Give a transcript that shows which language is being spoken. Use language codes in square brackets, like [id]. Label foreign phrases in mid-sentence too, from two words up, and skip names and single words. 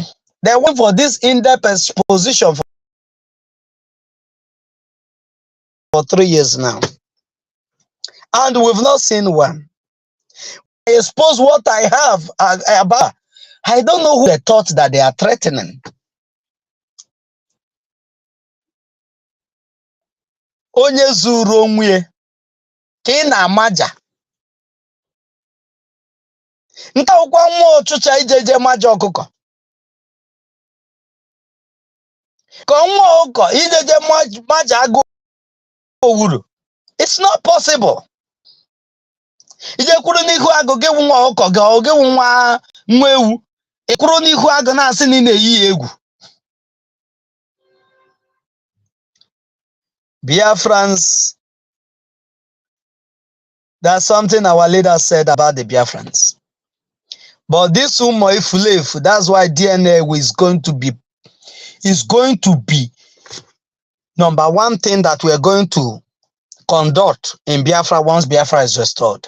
[en] They went for this in-depth exposition for 3 years now. And we've not seen one. I expose what I have about. I don't know who they thought that they are threatening. [ig] Onye zuru onwe ka ị na-amaja. Nta ụkwa nwa ọchụcha ijeje maja ọkụkọ. Ka nwa ọkụkọ ijeje maja agụ owuru. [en] It's not possible. [ig] Ijekwuru n'ihu agụ gị nwa ọkụkọ gị ọ gị nwa ewu. Ikwuru n'ihu agụ na-asị na ị na-eyi egwu. [en] Biafrans, that's something our leader said about the Biafrans. But this [ig] Umo Ifulefu, [en] that's why DNA is going to be number one thing that we're going to conduct in Biafra once Biafra is restored.